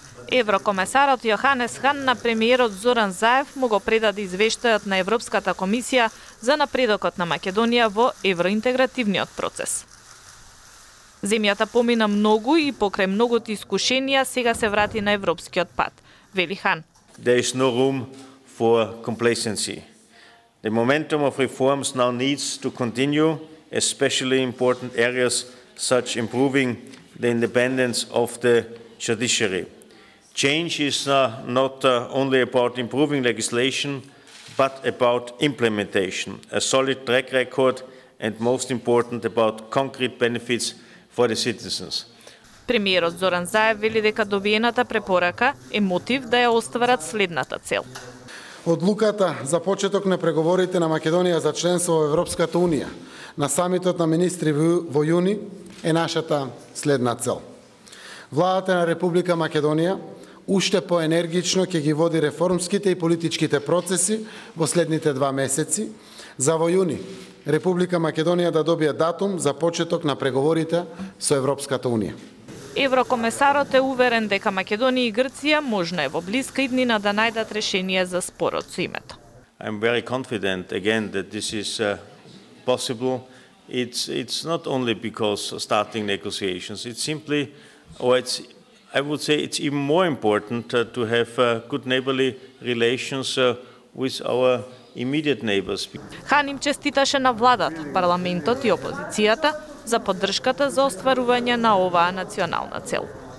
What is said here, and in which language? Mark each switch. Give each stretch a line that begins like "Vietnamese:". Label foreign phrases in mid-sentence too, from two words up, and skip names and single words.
Macedonian: Еврокомесарот Јоханес Хан на премиерот Зоран Заев му го предаде извештајот на Европската комисија за напредокот на Македонија во евроинтегративниот процес. Земјата помина многу и покрај многото искушенија сега се врати на европскиот пат, вели Хан.
English: There is no room for complacency. The momentum of reforms now needs to continue, especially important areas such improving the independence of the judiciary. Change is not only about improving legislation, but about implementation, a solid track record, and most important, about concrete benefits for the citizens.
Macedonian: Премиерот Зоран Заев вели дека добиената препорака е мотив да ја остварат следната цел. Одлуката за почеток на преговорите на Македонија за членство во Европската Унија на самитот на министри во јуни е нашата следна цел. Владата на Република Македонија уште поенергично ќе ги води реформските и политичките процеси во следните 2 месеци, за во јуни Република Македонија да добие датум за почеток на преговорите со Европската Унија. Еврокомесарот е уверен дека Македонија и Грција можно е во блиска иднина да најдат решение за спорот со името.
English: I'm very confident again that this is possible. It's not only because starting negotiations. It's simply, I would say it's even more important to have good neighborly relations with our immediate neighbors.
Macedonian: Хан им честиташе на владата, парламентот и опозицијата за поддршката за остварување на оваа национална цел.